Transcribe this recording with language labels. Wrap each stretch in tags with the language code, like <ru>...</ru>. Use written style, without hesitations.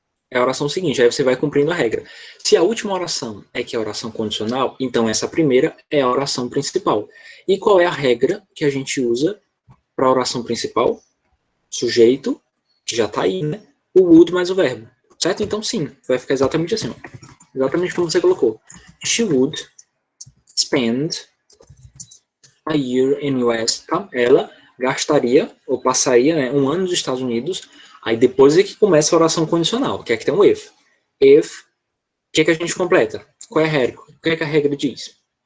<pt>É a oração seguinte, aí você vai cumprindo a regra. Se a última oração é que é a oração condicional, então essa primeira é a oração principal. E qual é a regra que a gente usa para a oração principal? Sujeito, que já está aí, né? O would mais o verbo. Certo? Então sim, vai ficar exatamente assim. Ó. Exatamente como você colocou.</pt> <en>She would spend a year in US.</en> <pt>Tá? Ela gastaria, ou passaria, né, um ano nos Estados Unidos. Aí depois é que começa a oração condicional, que é que tem um if. If, o que é que a gente completa? Qual é a regra? O que é que a regra diz?</pt>